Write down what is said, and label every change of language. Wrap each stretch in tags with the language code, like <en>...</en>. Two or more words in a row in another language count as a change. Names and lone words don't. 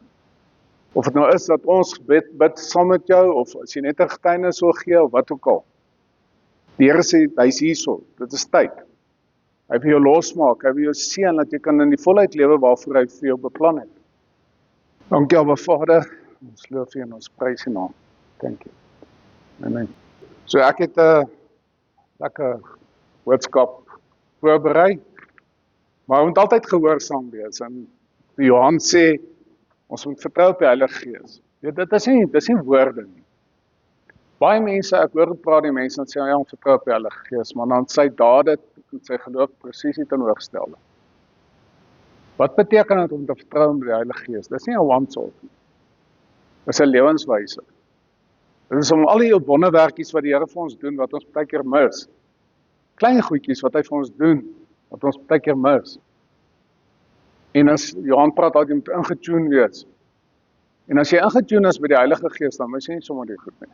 <af>Of het nou is dat ons bid saam met jou, of as jy net 'n getuienis wil gee, of wat ook al. Die Here sê, hy's hierso, dit is tyd. Hy wil jou losmaak, hy wil jou seën, dat jy kan in die volheid lewe waarvoor hy vir jou beplan het. Dankie, Abba Vader, ons loof U en ons prys U naam.</af> <en>Thank you. Amen.</en> <af>So ek het 'n lekker boodskap voorberei, maar ons moet altyd gehoorsaam wees. En Johan sê, ons moet vertrou op die Heilige Gees. Dit is nie woorde nie. Baie mense, ek hoor praat die mense, en sê, ja, ons vertrou op die Heilige Gees, maar dan sy dade en sy geloof presies die teenoorgestelde. Wat beteken dit om te vertrou op die Heilige Gees? Dit is nie 'n one-off nie. Dit is 'n lewenswyse. Dit is om al die wonderwerkies wat die Here vir ons doen, wat ons baie keer mis. Klein goedjies wat hy vir ons doen, wat ons baie keer mis. En as Johan praat, dat jy moet ingetune wees. En as jy ingetune is by die Heilige Gees, dan mis jy nie sommer die goed nie.</af>